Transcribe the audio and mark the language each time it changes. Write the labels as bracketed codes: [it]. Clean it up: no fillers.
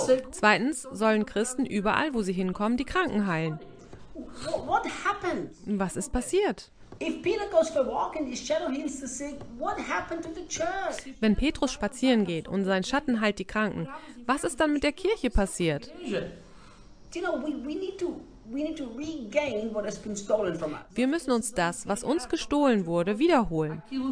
[de] Zweitens sollen Christen überall, wo sie hinkommen, die Kranken heilen. [en] What happened? [de] Was ist passiert? [en] If Peter goes for a walk and his shadow heals the sick, what happened to the church? [de] Wenn Petrus spazieren geht und sein Schatten heilt die Kranken, was ist dann mit der Kirche passiert? [en] Do you know, we need to [de] Wir müssen uns das, was uns gestohlen wurde, wiederholen.